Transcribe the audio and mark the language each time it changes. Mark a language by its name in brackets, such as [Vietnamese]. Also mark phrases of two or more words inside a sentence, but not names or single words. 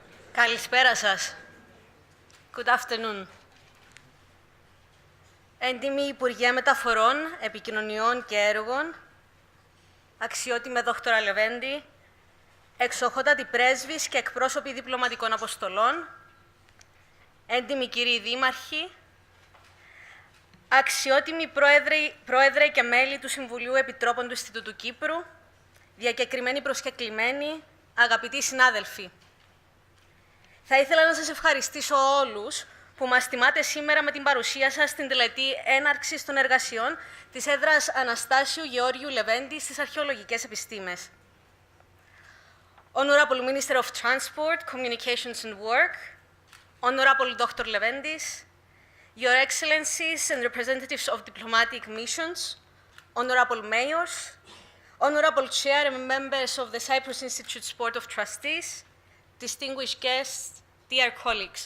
[Greek] Καλησπέρα σας. [English] Good afternoon. [Greek] Έντιμοι Υπουργέ Μεταφορών, Επικοινωνιών και Έργων, αξιότιμε Δόκτωρα Λεβέντη, εξοχότατοι πρέσβεις και εκπρόσωποι διπλωματικών αποστολών, έντιμοι κύριοι δήμαρχοι, αξιότιμοι πρόεδρε και μέλη του Συμβουλίου Επιτρόπων του Ινστιτούτου Κύπρου, διακεκριμένοι προσκεκλημένοι, αγαπητοί συνάδελφοι. Θα ήθελα να σας ευχαριστήσω όλους που μας τιμάτε σήμερα με την παρουσία σας στην τελετή έναρξης των εργασιών της έδρας Αναστάσιου Γεώργιου Λεβέντη στις αρχαιολογικές επιστήμες. [English] Honorable Minister of Transport, Communications and Work, Honorable Dr. Leventis, Your Excellencies and representatives of diplomatic missions, Honorable Mayors, Honorable Chair and members of the Cyprus Institute's Board of Trustees, distinguished guests, dear colleagues.